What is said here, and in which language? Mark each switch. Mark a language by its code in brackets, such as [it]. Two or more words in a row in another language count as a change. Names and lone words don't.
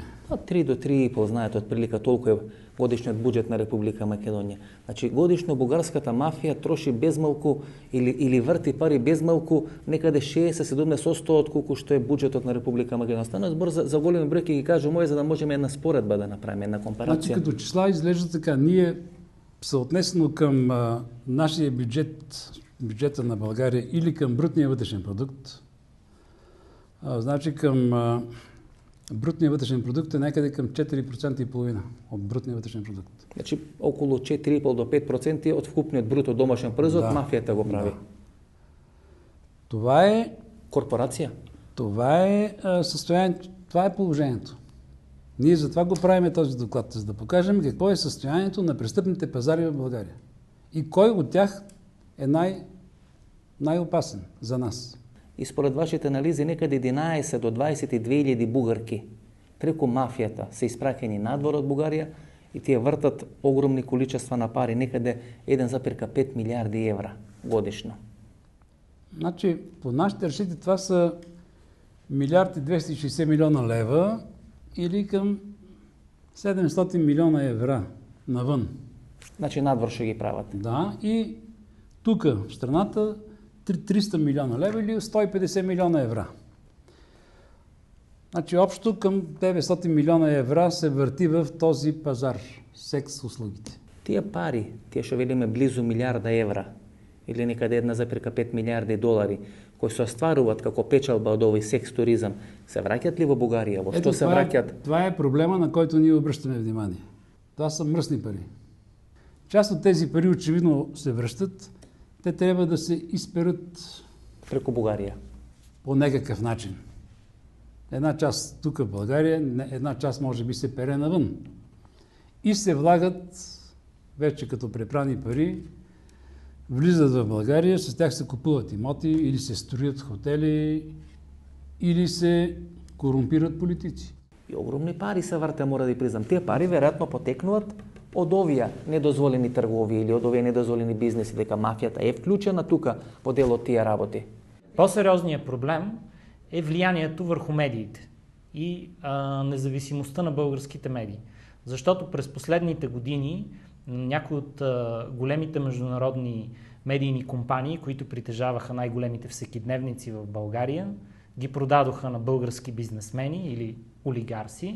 [mk] 3 до 3,5, знаете, отприлика толку е годишниот буџет на Република Македонија. Значи годишно бугарската мафија троши безмалку или врти пари безмалку некаде 60-70% од колку што е буџетот на Република Македонија. Стана збор за големи бројки, ги кажу мој, за да можеме една споредба да направиме, една компарација. [bg] Значи като числа изглежда така, ние съотнесено към нашия бюджет, бюджета на България или към брутния вътрешен продукт, значи към брутния вътрешен продукт е някъде към 4,5% от брутния вътрешен продукт. [mk] Значи около 4,5 до 5% от вкупниот бруто домашен производ, да, мафијата го прави. [bg] Да. Това е [mk] корпорација. [bg] Това е състоянието, това е положението. Ние затова го правим този доклад, за да покажем какво е състоянието на престъпните пазари в България. И кой от тях е най-опасен за нас. [mk] И според вашите анализи, некаде 11 до 22.000 бугарки преку мафијата се испраќани надвор од Бугарија и тие вртат огромни количества на пари, некаде 1,5 милиарди евра годишно. [bg] Значи, по нашите разчети това са 1 260 милиона лева или към 700 милиона евра навън. [mk] Значи надвор ще ги прават. [bg] Да, и тук в страната 300 милиона лева или 150 милиона евра. Значи общо към 900 милиона евра се върти в този пазар, секс услугите. [mk] Тие пари, тие ще велиме близу милиарда евра или некаде 1,5 милиарди долари, кои се остваруваат како печалба од овој секс туризам, се враќат ли во Бугарија? Во што се враќат? [bg] Това е проблема, на който ние обръщаме внимание. Това са мръсни пари. Част от тези пари очевидно се връщат. Те трябва да се изперат [mk] преку Бугарија. [bg] По некакъв начин. Една част тук в България, една част може би се пере навън. И се влагат вече като препрани пари, влизат в България, с тях се купуват имоти, или се строят хотели, или се корумпират политици. [mk] И огромни пари се врте, мора да признам. Тие пари веројатно потекнуваат од овие недозволени тргови или од овие недозволени бизнеси, дека мафијата е вклучена тука во дел од тие работи. [bg] По-сериозният проблем е влиянието върху медиите и независимостта на българските медии. Защото през последните години някои от големите международни медийни компании, които притежаваха най-големите всекидневници в България, ги продадоха на български бизнесмени или олигарси.